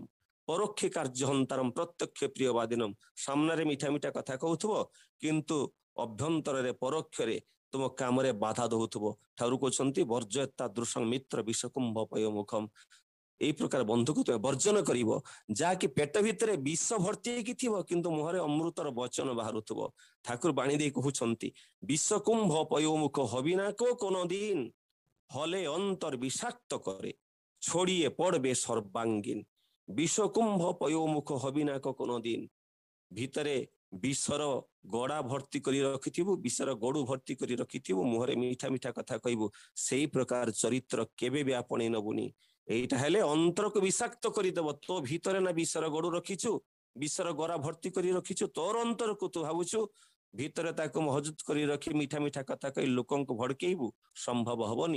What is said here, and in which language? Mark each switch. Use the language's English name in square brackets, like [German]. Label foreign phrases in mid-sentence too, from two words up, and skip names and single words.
[Sanskrit] ପରୋକ୍ଷେ କାର୍ଯ୍ୟ ହନ୍ତାରମ୍ ପ୍ରତ୍ୟକ୍ଷେ ପ୍ରିୟବାଦିନମ୍, [Odia] ସାମ୍ନାରେ ମିଠା ମିଠା କଥା କହୁଥିବ କିନ୍ତୁ ଅଭ୍ୟନ୍ତରରେ ପରୋକ୍ଷରେ ତୁମ କାମରେ ବାଧା ଦଉଥିବ। ଠାକୁର କହୁଛନ୍ତି [Sanskrit] ବର୍ଜୟତା ଦୃଶଂ ମିତ୍ର ବିଷକୁମ୍ଭ ପୟୋମୁଖମ୍, [Odia] এই ପ୍ରକାର ବନ୍ଧୁକୁ ତୁମେ ବର୍ଜନ କରିବ, ଯାହାକି ପେଟ ଭିତରେ ବିଷ ଭର୍ତ୍ତି ହେଇକି ଥିବ କିନ୍ତୁ ମୁହଁରେ ଅମୃତର ବଚନ ବାହାରୁଥିବ। ଠାକୁର ବାଣୀ ଦେଇ କହୁଛନ୍ତି [Bangla] বিষকুম্ভ পয়োমুখ হবিনাকো কোনদিন, হলে অন্তর বিষাক্ত করে ছড়িয়ে পড়বে সর্বাঙ্গীন। বিষকুম্ভ পয়োমুখ হবিনাকো কোনদিন, [Odia] ভিতরে ବିଷର ଗଡା ଭର୍ତ୍ତି କରି ରଖିଥିବୁ, ବିଷର ଗଡୁ ଭର୍ତ୍ତି କରି ରଖିଥିବୁ, ମୁହଁରେ ମିଠା ମିଠା କଥା କହିବୁ, ସେଇ ପ୍ରକାର ଚରିତ୍ର କେବେ ବି ଆପଣେଇ ନବୁନି। এইটা ହେଲେ ଅନ୍ତରକୁ ବିଷାକ୍ତ କରିଦେବ। ତୋ ଭିତରେ ନା ବିଷର ଗଡୁ ରଖିଛୁ, ବିଷର ଗରା ଭର୍ତ୍ତି କରି ରଖିଛୁ, ତୋର ଅନ୍ତରକୁ ତୁ ଭାବୁଛୁ ଭିତରେ ତାକୁ ମହଜୁଦ କରି ରଖି ମିଠା ମିଠା କଥା କହି ଲୋକଙ୍କୁ ଭଡକେଇବୁ, ସମ୍ଭବ ହବନି।